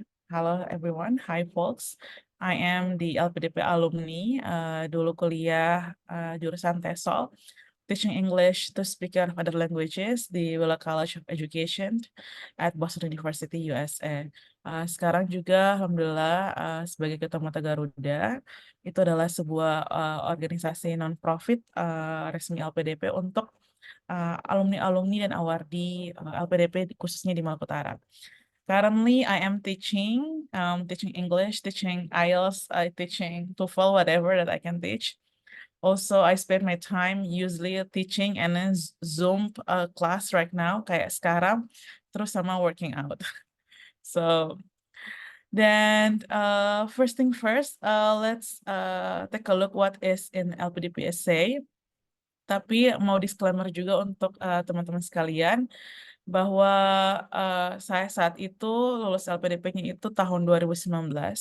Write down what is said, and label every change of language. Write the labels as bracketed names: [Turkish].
[English] Hello everyone, hi folks. I am the LPDP alumni, [Indonesian] dulu kuliah jurusan [English] TESOL, Teaching English to Speaker of Other Languages di Wheeler College of Education at Boston University, USA. [Indonesian] Sekarang juga, alhamdulillah, sebagai Ketua Mata Garuda, itu adalah sebuah organisasi non-profit resmi LPDP untuk alumni-alumni dan awardee LPDP khususnya di Maluku Utara. [English] Currently, I am teaching English, teaching IELTS, teaching TOEFL, whatever that I can teach. Also, I spend my time usually teaching and then Zoom class right now, [Indonesian] kayak sekarang, terus sama [English] working out. So, then first thing first, let's take a look what is in LPDP Essay. [Indonesian] Tapi mau disclaimer juga untuk teman-teman sekalian, bahwa saya saat itu lulus LPDP-nya itu tahun 2019.